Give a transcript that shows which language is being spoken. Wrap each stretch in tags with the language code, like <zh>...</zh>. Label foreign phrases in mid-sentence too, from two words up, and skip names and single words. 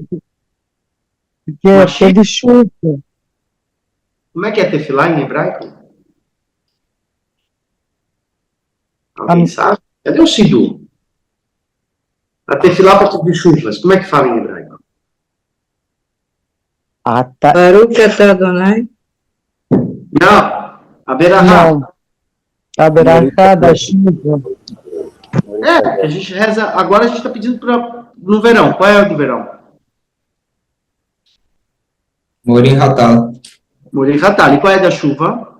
<pt>Porque é pede chuva. Como é que é tefilah em hebraico? Alguém sabe? Cadê o Sidu? A tefilah para pedir chuvas. Como é que fala em hebraico?</pt> <he>ברוך אתה אדוני.</he> <pt>Não. A berahá. Não. A berachá da chuva. A gente reza. Agora a gente está pedindo no verão. Qual é o do verão?</pt> <he>מורים הטל. מורים הטל.</he> <pt>E qual é da chuva?</pt>